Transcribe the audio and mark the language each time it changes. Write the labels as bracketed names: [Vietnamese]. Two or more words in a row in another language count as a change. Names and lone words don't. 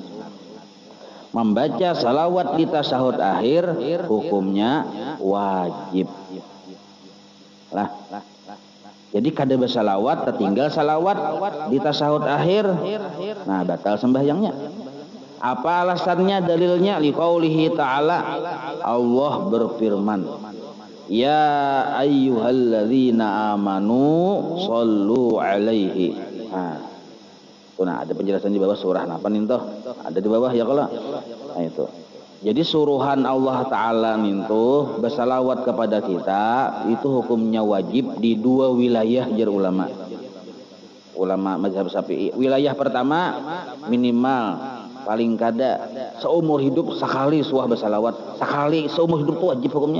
[Indonesian] Membaca salawat di tasahud akhir, hukumnya wajib. Lah. Jadi kada bersalawat, tertinggal salawat di tasahud akhir, nah batal sembahyangnya. Apa alasannya? Dalilnya [Arabic] لقوله تعالى, [Indonesian] Allah berfirman, [Arabic] يا أيها الذين آمنوا صلوا عليه. [Indonesian] Nah, ada penjelasan di bawah surah apa nih toh? Ada di bawah ya kalau. Nah itu. Jadi suruhan Allah Ta'ala itu bersalawat kepada kita itu hukumnya wajib di 2 wilayah jar ulama mazhab Syafi'i. Wilayah pertama minimal paling kada seumur hidup sekali suah bersalawat, sekali seumur hidup itu wajib hukumnya.